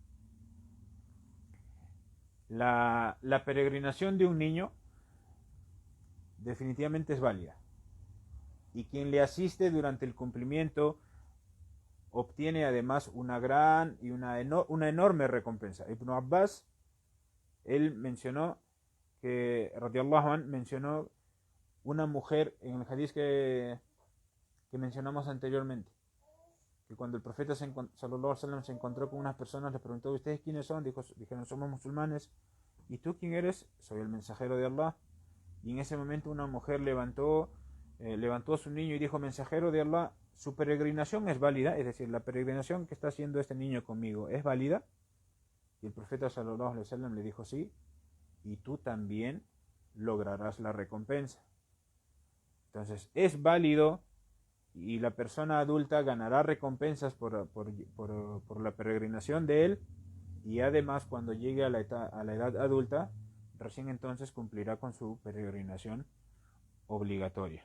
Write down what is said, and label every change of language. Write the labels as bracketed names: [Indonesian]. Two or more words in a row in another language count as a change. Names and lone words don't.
[Spanish] La peregrinación de un niño definitivamente es válida, y quien le asiste durante el cumplimiento obtiene además una gran y una enorme recompensa. Ibn Abbas, él mencionó que, [Arabic] رضي الله عنه, [Spanish] mencionó una mujer en el hadith que mencionamos anteriormente, que cuando el profeta [Arabic] صلى الله عليه وسلم [Spanish] se encontró con unas personas, les preguntó: ¿ustedes quiénes son? Dijeron: somos musulmanes. ¿Y tú quién eres? Soy el mensajero de Allah. Y en ese momento una mujer levantó a su niño y dijo: mensajero de Allah, ¿su peregrinación es válida? Es decir, la peregrinación que está haciendo este niño conmigo, ¿es válida? Y el profeta [Arabic] صلى الله عليه وسلم [Spanish] le dijo: sí, y tú también lograrás la recompensa. Entonces, es válido, y la persona adulta ganará recompensas por la peregrinación de él, y además cuando llegue a la edad adulta, recién entonces cumplirá con su peregrinación obligatoria.